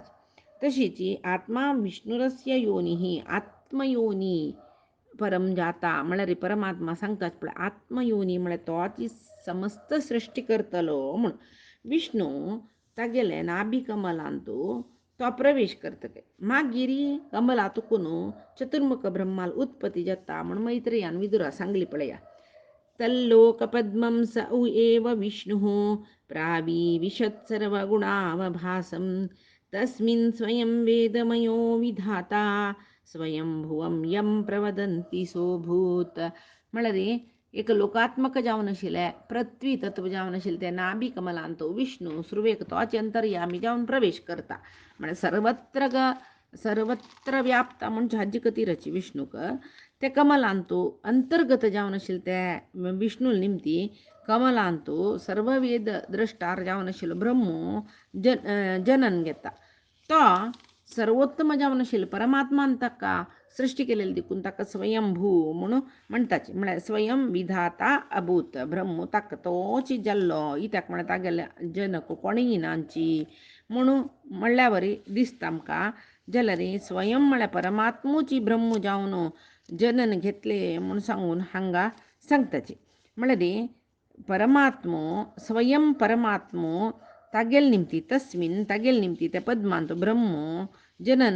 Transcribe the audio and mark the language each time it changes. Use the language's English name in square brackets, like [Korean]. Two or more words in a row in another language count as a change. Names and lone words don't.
[Konkani] तशीच आत्मा विष्णुरस्य योनी आत्मयोनी परम जाता म्हळ्यार परमात्मा सांगतात पळय आत्मयोनी म्हळ्यार तोच समस्त सृष्टी करतलो म्हूण विष्णू तागेले नाभी कमलांतू तो प्रवेश करतले मागीर कमला तुकून चतुर्मुख ब्रह्माल उत्पत्ती जाता म्हूण मैत्रेयान विदुरा सांगली पळया [Sanskrit] तल्लोकपद्मं स एव विष्णुः प्राविविशत् सर्वगुणावभासं तस्मिन् स्वयं वेदमयो विधाता स्वयंभुवं यं प्रवदन्ति सोऽभूत्. [Konkani] म्हळ्यार एक लोकात्मक जावन आशिल्ले पृथ्वी तत्व जावन आशिल्ले ते नाभी कमलांत विष्णू सुरवेक तोच अंतर्यामी जावन प्रवेश करता म्हळ्यार सर्वत्र व्याप्ता म्हणजे हाजी कतीरची विष्णूक ते कमलांतू अंतर्गत जावन आशिल्ले ते विष्णू निमती कमलांतू सर्व वेद द्रष्टार जावन आशिल्लो ब्रह्मो जनन घेता तो सर्वोत्तम जावन आशिल्लो परमात्मान ताका सृष्टी केलेली देखून ताका स्वयंभू म्हणून म्हणटाचे म्हळ्यार स्वयं विधाता अभूत ब्रह्म ताका तोच जाल्लो इत्याक म्हळ्यार तागेले जनक कोणीय नांची म्हणून म्हणल्या वरी दिसता आमकां जाल्यार स्वयं म्हळ्यार परमात्मूची ब्रह्म जावन जनन घेतले म्हूण सांगून हांगा सांगताचे म्हळ्यार परमात्मो स्वयं परमात्मो तागेल निमती तस्मिन तागेल निमती ते पद्मांत ब्रह्म जनन